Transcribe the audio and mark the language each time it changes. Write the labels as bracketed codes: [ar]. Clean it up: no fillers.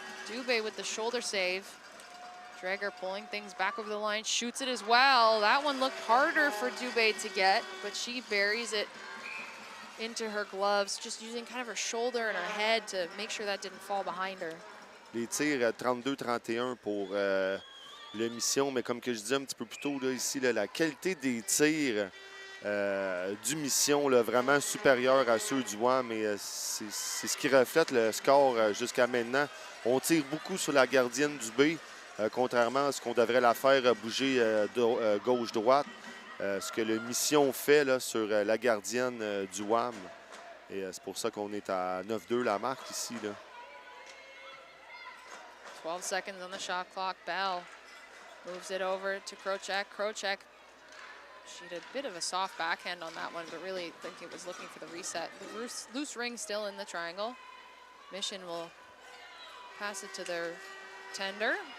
[en] Dubé with the shoulder save. Dreger pulling things back over the line, shoots it as well. That one looked harder for Dubé to get, but she buries it into her gloves, just using kind of her shoulder and her head to make sure that didn't fall behind her. [fr] Les tirs 32-31 pour le Mission, mais comme que je disais un petit peu plus tôt, là, ici, là, la qualité des tirs du Mission, là, vraiment supérieure à ceux du WAM, mais c'est ce qui reflète le score jusqu'à maintenant. On tire beaucoup sur la gardienne du B, contrairement à ce qu'on devrait la faire bouger gauche-droite. Ce que le Mission fait là, sur la gardienne du WAM. Et c'est pour ça qu'on est à 9-2 la marque ici. Là. [en] 12 seconds on the shot clock. Bell moves it over to Krocek. Krocek, she had a bit of a soft backhand on that one, but really think it was looking for the reset. The loose ring still in the triangle. Mission will pass it to their tender.